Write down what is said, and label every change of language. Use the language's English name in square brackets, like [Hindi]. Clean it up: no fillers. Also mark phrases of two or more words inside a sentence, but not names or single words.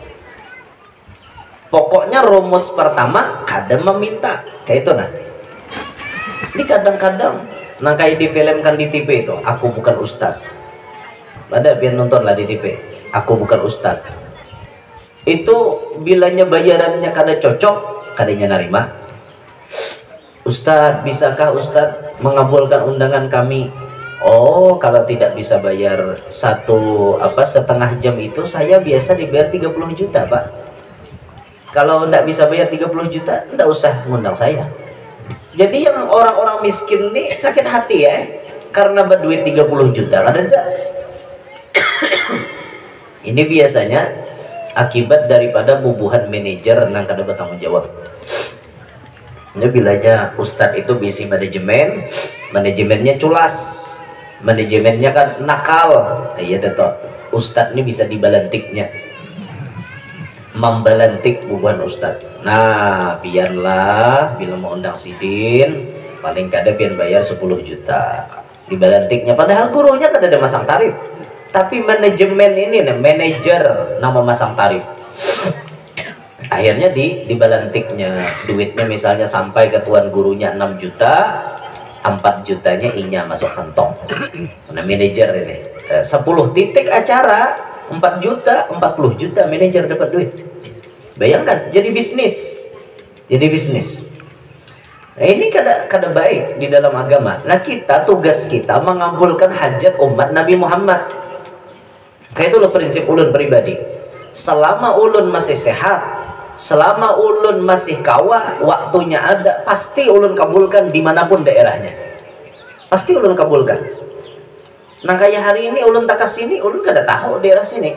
[Banjar] Pokoknya rumus pertama kada meminta. Kayak itu nah. Ini kadang-kadang nang kayak difilmkan di TV itu, aku bukan ustad. Ada pian nonton lah di TV, aku bukan ustad. Itu bilanya bayarannya kada cocok, kadanya narima. [Indonesian] Ustadz, bisakah Ustadz mengabulkan undangan kami? Oh, kalau tidak bisa bayar setengah jam itu, saya biasa dibayar 30 juta, Pak. Kalau tidak bisa bayar 30 juta, tidak usah ngundang saya. Jadi yang orang-orang miskin nih sakit hati ya, karena berduit 30 juta, ada enggak? [Banjar] Ini biasanya akibat daripada bubuhan manajer nang kada bertanggung jawab. Ini bilanya ustadz itu bisi manajemen, manajemennya culas, manajemennya kan nakal. Iya dato, ustadz ini bisa dibalantiknya, membalantik bubuhan ustadz. Nah, biarlah bila mau undang sidin, paling kada pian bayar 10 juta dibalantiknya. Padahal gurunya kada ada masang tarif, tapi manajemen ini nih, manajer nama masang tarif. Akhirnya dibalantiknya duitnya, misalnya sampai ke tuan gurunya 6 juta, 4 jutanya inya masuk kantong. Nah, manajer ini 10 titik acara 4 juta, 40 juta manajer dapat duit. [Indonesian] Bayangkan, jadi bisnis. Jadi bisnis. [Banjar] Nah, ini kada baik di dalam agama. [Indonesian] Nah, tugas kita mengabulkan hajat umat Nabi Muhammad. [Banjar] Kayak itulah prinsip ulun pribadi. Selama ulun masih sehat, selama ulun masih kawa, waktunya ada, pasti ulun kabulkan dimanapun daerahnya. Pasti ulun kabulkan. Nah, kayak hari ini ulun tak kesini, ulun kada tahu daerah sini.